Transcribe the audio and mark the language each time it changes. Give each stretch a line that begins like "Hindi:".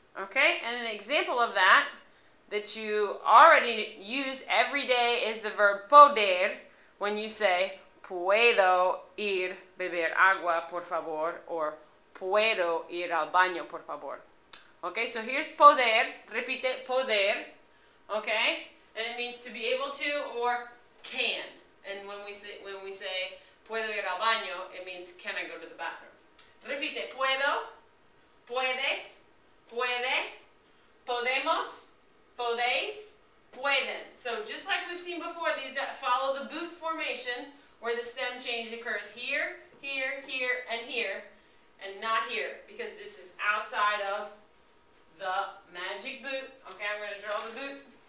English: Okay, and an example of that you already use every day is the verb poder when you say
Spanish: puedo ir beber agua por favor
English: or
Spanish: puedo ir al baño por favor.
English: Okay, so here's poder,
Spanish: repite poder,
English: okay, and it means to be able to or can. And when we say
Spanish: puedo ir al baño,
English: it means can I go to the bathroom.
Spanish: Repite puedo, puedes, puede, podemos, podéis, pueden.
English: So just like we've seen before, these follow the boot formation where the stem change occurs here, here, here, and here, and not here because this is outside of the magic boot. Okay, I'm going to draw the boot.